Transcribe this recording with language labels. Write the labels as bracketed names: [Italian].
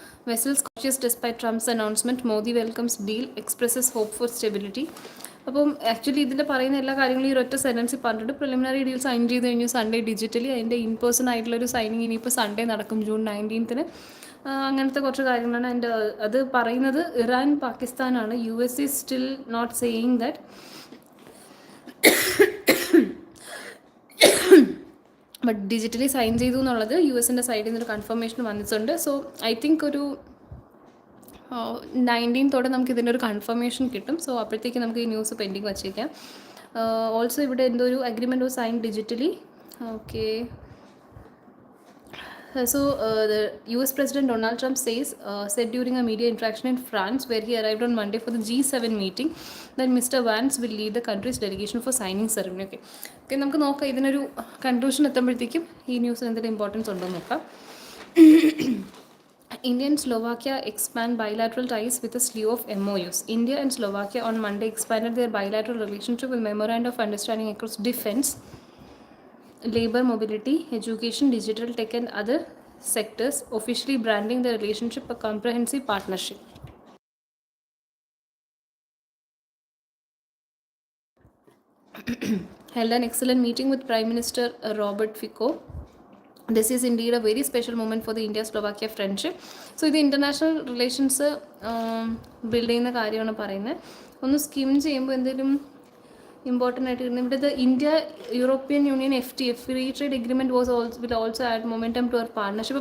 [English] Vessels cautious despite Trump's announcement. Modi welcomes deal, expresses hope for stability. [Malayalam] അപ്പം actually ഇതിൽ പറയുന്ന എല്ലാ കാര്യങ്ങളും ഈ ഒറ്റ സെൻറ്റൻസിൽ പറഞ്ഞിട്ട് പ്രിലിമിനറി ഡീൽ സൈൻ ചെയ്ത് കഴിഞ്ഞു സൺഡേ ഡിജിറ്റലി. അതിൻ്റെ ഇൻ പേഴ്സൺ ആയിട്ടുള്ളൊരു സൈനിങ് ഇനിയിപ്പോൾ സൺഡേ നടക്കും ജൂൺ 19. അങ്ങനത്തെ കുറച്ച് കാര്യങ്ങളാണ്. ആൻഡ് അത് പറയുന്നത് Iran പാകിസ്ഥാനാണ്. [English] US is still not saying that. [Malayalam] But digitally sign ചെയ്തു എന്നുള്ളത് US-ൻ്റെ സൈഡിൽ നിന്നൊരു കൺഫർമേഷൻ വന്നിട്ടുണ്ട്. [English] so I think [Malayalam] ഒരു 19 നമുക്ക് ഇതിൻ്റെ ഒരു കൺഫർമേഷൻ കിട്ടും. സോ അപ്പോഴത്തേക്ക് നമുക്ക് ഈ ന്യൂസ് പെൻഡിങ് വച്ചേക്കാം. ഓൾസോ ഇവിടെ എന്തോ ഒരു agreement [English] Was sign digitally. Okay. So the US President Donald Trump said during a media interaction in France, where he arrived on Monday for the G7 meeting, that Mr. Vance will lead the country's delegation for signing ceremony. Okay, [Malayalam] നമുക്ക് നോക്കാം ഇതിനൊരു conclusion എത്തുമ്പോഴത്തേക്കും ഈ ന്യൂസിന് എന്തെങ്കിലും importance ഉണ്ടോ എന്ന് നോക്കാം. [English] India and Slovakia expand bilateral ties with a slew of MOUs. India and Slovakia on Monday expanded their bilateral relationship with memorandum of understanding across defense, labor, mobility, education, digital tech and other sectors, officially branding the relationship a comprehensive partnership. Held an excellent meeting with Prime Minister Robert Fico. This is indeed a very special moment for the India-Slovakia friendship. So [Malayalam] ഇത് international relations build ചെയ്യുന്ന കാര്യമാണ് പറയുന്നത്. ഒന്ന് skim ചെയ്യുമ്പോൾ എന്തെങ്കിലും important ആയിട്ട് കിട്ടുന്നത് ഇവിടെ [English] India European Union FTA free trade agreement will also add momentum to our partnership.